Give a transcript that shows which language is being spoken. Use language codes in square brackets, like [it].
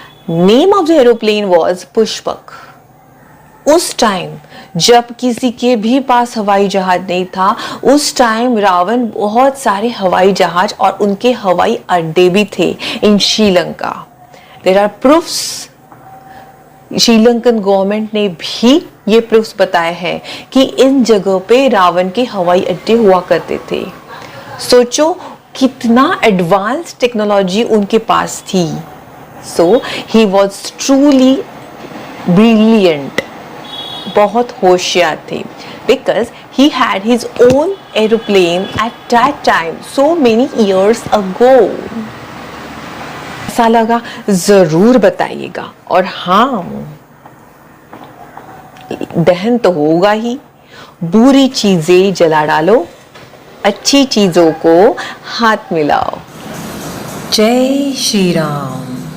[en] Name of the aeroplane was Pushpak. [hi] उस time जब किसी के भी पास हवाई जहाज नहीं था, उस टाइम रावण बहुत सारे हवाई जहाज और उनके हवाई अड्डे भी थे इन Sri Lanka. [en] There are proofs. [hi] Sri Lankan government ने भी ये प्रूफ्स बताए हैं कि इन जगह पे रावण के हवाई अड्डे हुआ करते थे। सोचो कितना एडवांस टेक्नोलॉजी उनके पास थी। [en] So he was truly brilliant, [hi] बहुत होशियार थे, [en] because he had his own aeroplane at that time, so many years ago. [hi] ऐसा लगा जरूर बताइएगा। और हाँ, दहन तो होगा ही, बुरी चीजें जला डालो, अच्छी चीजों को हाथ मिलाओ। जय श्री राम।